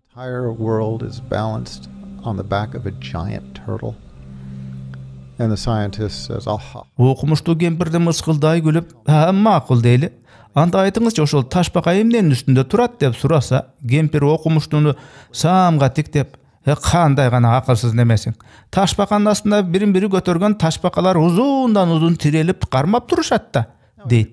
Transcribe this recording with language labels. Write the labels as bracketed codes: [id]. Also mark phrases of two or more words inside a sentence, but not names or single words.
[en] entire world is balanced on the back of a giant turtle. And the scientist says, "Aha." [ky] Окумуштуу кемпирди мыскылдай күлүп, макул дейли. Анда айтыңызчы, ошол ташбака эмненин үстүндө турат деп сураса, кемпир окумуштууну самга тиктеп, кандай гана акылсыз немесиң? Ташбаканын астында бирин-бири көтөргөн ташбакалар узундан узун тирелип кармап турушат да, дейт.